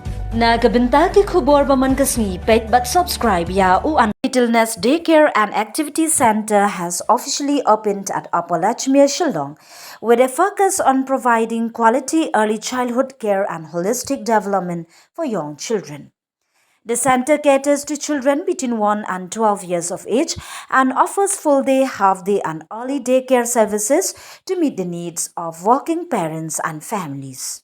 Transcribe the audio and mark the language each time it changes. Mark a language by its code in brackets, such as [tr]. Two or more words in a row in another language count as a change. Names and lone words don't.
[kha] Nagabenta ki khubor baman kasni pet but subscribe ya u an [en] Littleness Daycare and Activity Center has officially opened at Upper Lachumiere, Shillong, with a focus on providing quality early childhood care and holistic development for young children. The center caters to children between 1 and 12 years of age and offers full day, half day, and early daycare services to meet the needs of working parents and families.